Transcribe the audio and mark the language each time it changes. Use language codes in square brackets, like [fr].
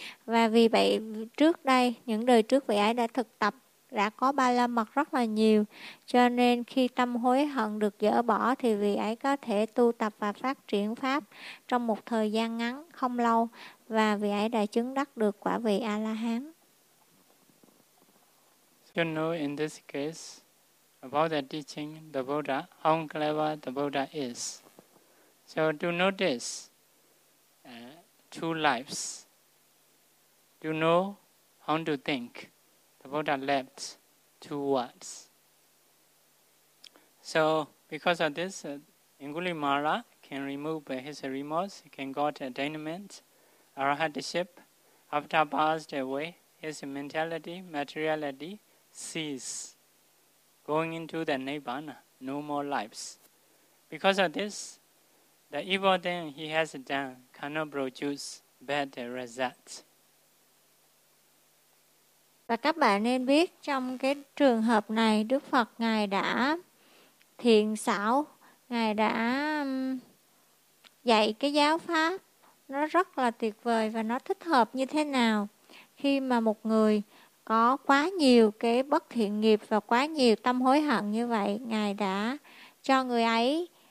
[vi] Và vì vậy, trước đây, những đời trước vị ấy đã thực tập, đã có ba la mật rất là nhiều. Cho nên khi tâm hối hận được dỡ bỏ, thì vị ấy có thể tu tập và phát triển pháp trong một thời gian ngắn, không lâu. Và vị ấy đã chứng đắc được quả vị A-la-hán. [en] You know, in this case, about the teaching, the Buddha, how clever the Buddha is. So to notice two lives, to know how to think, the Buddha left two words. So because of this, Angulimala can remove his remorse, can got attainment, arahatship. After passed away, his mentality, materiality, cease, going into the Nibbana, no more lives. Because of this, the evil thing he has done cannot produce bad results. [vi] Và các bạn nên biết trong cái trường hợp này, Đức Phật Ngài đã thiện xảo, Ngài đã dạy cái giáo pháp nó rất là tuyệt vời và nó thích hợp như thế nào khi mà một người có quá nhiều cái bất thiện nghiệp và quá nhiều tâm hối hận như vậy, Ngài đã cho người ấy